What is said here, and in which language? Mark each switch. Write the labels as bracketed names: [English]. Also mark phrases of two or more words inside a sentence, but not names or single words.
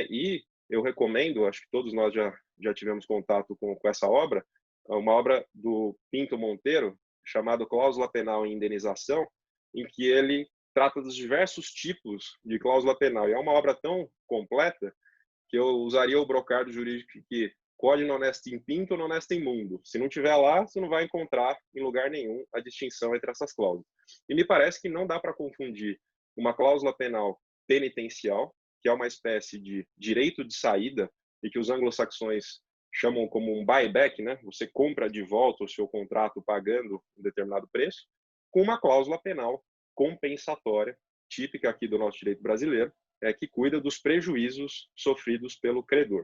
[Portuguese] E eu recomendo, acho que todos nós já tivemos contato com essa obra, uma obra do Pinto Monteiro, chamada Cláusula Penal em Indenização, em que ele trata dos diversos tipos de cláusula penal. E é uma obra tão completa que eu usaria o brocardo jurídico que [Latin] quod non est in pinto, non est in mundo. [Portuguese] Se não tiver lá, você não vai encontrar em lugar nenhum a distinção entre essas cláusulas. E me parece que não dá para confundir uma cláusula penal penitencial, que é uma espécie de direito de saída, e que os anglo-saxões chamam como um buyback, né? Você compra de volta o seu contrato pagando um determinado preço, com uma cláusula penal compensatória, típica aqui do nosso direito brasileiro, que cuida dos prejuízos sofridos pelo credor.